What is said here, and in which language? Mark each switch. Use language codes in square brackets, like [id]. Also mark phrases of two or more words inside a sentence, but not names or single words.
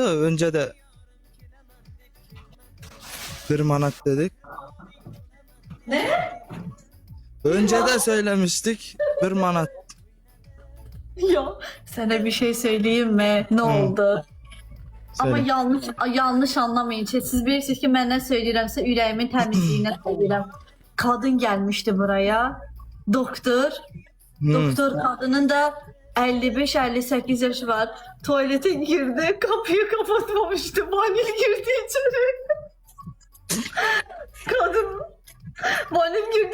[tr] Önce de bir manat dedik. Ne? Önce de söylemiştik bir manat. Ya sana bir şey söyleyeyim mi? Ne oldu? Ama Söyle. yanlış anlamayın. [az] Siz bilirsiniz ki mən nə söyləyirəmsə ürəyimin təmizliyinə söyləyirəm. [tr] Kadın gelmişti buraya. Doktor. Hı. Doktor kadının da 55-58 yaşı var. Tuvalete girdi. Kapıyı kapatmamıştı. Vanil girdi içeri. Kadın Vanil girdi.